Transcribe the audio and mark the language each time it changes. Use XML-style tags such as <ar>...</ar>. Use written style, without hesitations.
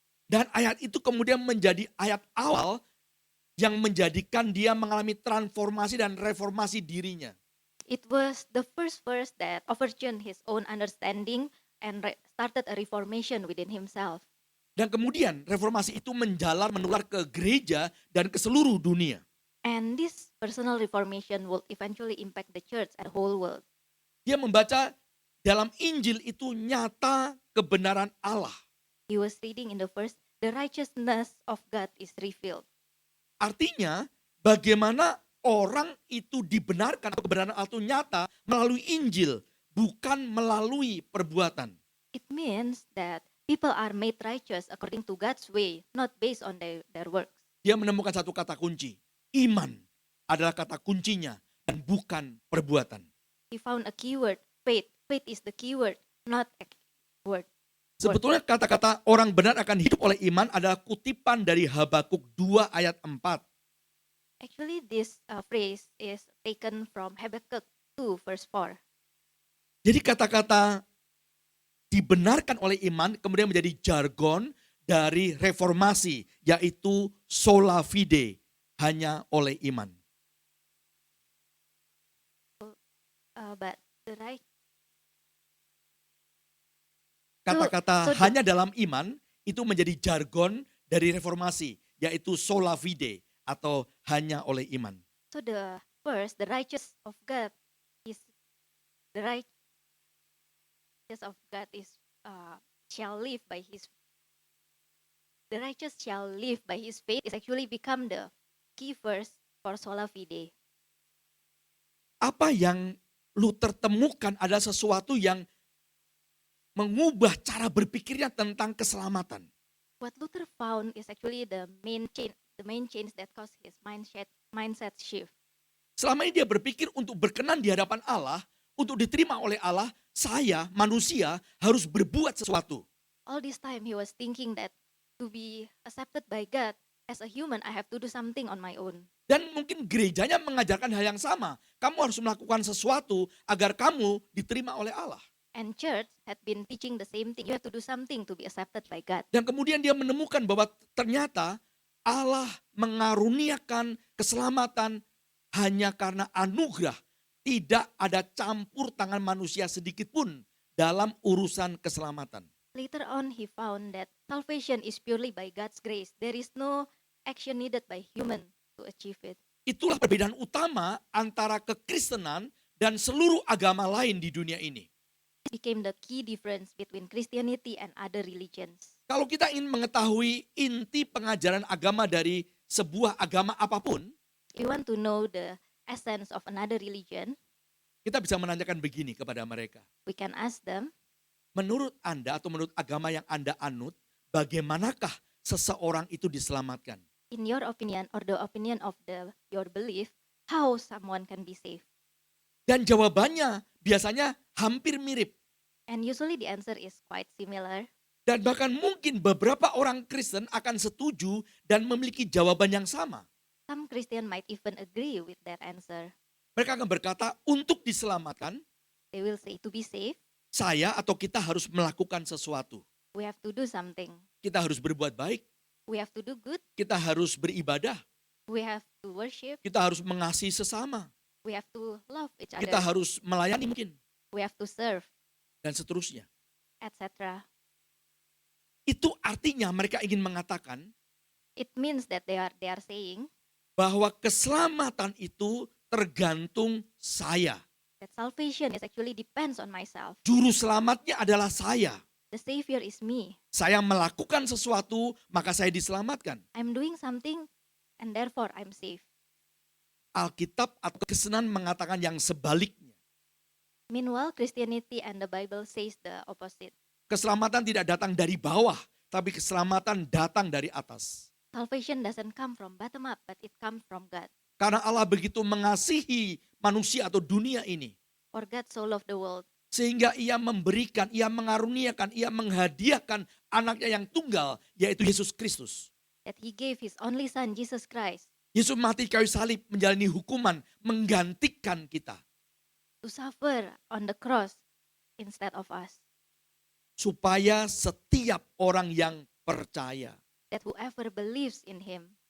<id>Dan ayat itu kemudian menjadi ayat awal yang menjadikan dia mengalami transformasi dan reformasi dirinya.</id> <en>It was the first verse that overturned his own understanding and started a reformation within himself.</en> <id>Dan kemudian reformasi itu menjalar menular ke gereja dan ke seluruh dunia.</id> <en>And this personal reformation will eventually impact the church and whole world.</en> <id>Dia membaca dalam Injil itu nyata kebenaran Allah.</id> <en>He was reading in the verse, the righteousness of God is revealed.</en> <id>Artinya bagaimana orang itu dibenarkan atau kebenaran Allah itu nyata melalui Injil, bukan melalui perbuatan.</id> <en>It means that people are made righteous according to God's way, not based on their works.</en> <id>Dia menemukan satu kata kunci. Iman adalah kata kuncinya dan bukan perbuatan.</id> <en>He found a keyword, faith. Faith is the keyword, not a word.</en> <id>Sebetulnya kata-kata orang benar akan hidup oleh iman adalah kutipan dari Habakuk 2 ayat 4.</id> <en>Actually, this phrase is taken from Habakkuk 2 verse 4.</en> <id>Jadi kata-kata dibenarkan oleh iman kemudian menjadi jargon dari reformasi, yaitu sola fide, hanya oleh iman.</id> <en>But the right</en> <id>Kata-kata</id> <en>So-</en> <id>hanya dalam iman itu menjadi jargon dari reformasi, yaitu sola fide atau hanya oleh iman.</id> <en>so the verse, the righteous of God is the righteous of God is shall live by his. The righteous shall live by his faith is actually become the key verse for sola fide.</en> <id>Apa yang Luther temukan adalah sesuatu yang mengubah cara berpikirnya tentang keselamatan.</id> <en>What Luther found is actually the main change that caused his mindset shift.</en> <id>Selama ini dia berpikir untuk berkenan di hadapan Allah, untuk diterima oleh Allah, saya manusia harus berbuat sesuatu.</id> <en>All this time he was thinking that to be accepted by God as a human, I have to do something on my own.</en> <id>Dan mungkin gerejanya mengajarkan hal yang sama. Kamu harus melakukan sesuatu agar kamu diterima oleh Allah.</id> <en>And church had been teaching the same thing. You have to do something to be accepted by God.</en> <id>Dan kemudian dia menemukan bahwa ternyata Allah mengaruniakan keselamatan hanya karena anugerah. Tidak ada campur tangan manusia sedikit pun dalam urusan keselamatan.</id> <en>Later on, he found that salvation is purely by God's grace. There is no action needed by human to achieve it.</en> <id>Itulah perbedaan utama antara kekristenan dan seluruh agama lain di dunia ini.</id> <en>It became the key difference between Christianity and other religions.</en> <id>Kalau kita ingin mengetahui inti pengajaran agama dari sebuah agama apapun,</id> <en>If you want to know the essence of another religion,</en> <id>kita bisa menanyakan begini kepada mereka.</id> <en>we can ask them,</en> <id>Menurut Anda atau menurut agama yang Anda anut, bagaimanakah seseorang itu diselamatkan?</id> <en>in your opinion or the opinion of your belief, how someone can be saved?</en> <id>Dan jawabannya biasanya hampir mirip.</id> <en>And usually the answer is quite similar.</en> <id>Dan bahkan mungkin beberapa orang Kristen akan setuju dan memiliki jawaban yang sama.</id> <en>Some Christian might even agree with that answer.</en> <id>Mereka akan berkata, untuk diselamatkan,</id> <en>They will say, to be saved,</en> <id>saya atau kita harus melakukan sesuatu.</id> <en>we have to do something.</en> <id>Kita harus berbuat baik,</id> <en>We have to do good.</en> <id>kita harus beribadah,</id> <en>We have to worship.</en> <id>kita harus mengasihi sesama,</id> <en>We have to love each</en> <id>kita</id> <en>other.</en> <id>harus melayani mungkin,</id> <en>We have to serve,</en> <id>dan seterusnya.</id> <en>etc.</en> <id>Itu artinya mereka ingin mengatakan</id> <en>It means that they are saying</en> <id>bahwa keselamatan itu tergantung saya.</id> <en>that salvation is actually depends on myself.</en> <id>Juru selamatnya adalah saya.</id> <en>The Savior is me.</en> <id>Saya melakukan sesuatu, maka saya diselamatkan.</id> <en>I'm doing something and therefore I'm safe.</en> <id>Alkitab atau kesenan mengatakan yang sebaliknya.</id> <en>Meanwhile, Christianity and the Bible says the opposite.</en> <id>Keselamatan tidak datang dari bawah, tapi keselamatan datang dari atas.</id> <en>Salvation doesn't come from bottom up, but it comes from God.</en> <id>Karena Allah begitu mengasihi manusia atau dunia ini.</id> <en>For God so loved the world,</en> <id>Sehingga ia memberikan, ia mengaruniakan, ia menghadiahkan anaknya yang tunggal, yaitu Yesus Kristus.</id> <en>that He gave His only Son, Jesus Christ,</en> <id>Yesus mati kayu salib menjalani hukuman, menggantikan kita.</id> <en>to suffer on the cross instead of us.</en> <id>Supaya setiap orang yang percaya,</id> <en>That whoever believes in Him,</en>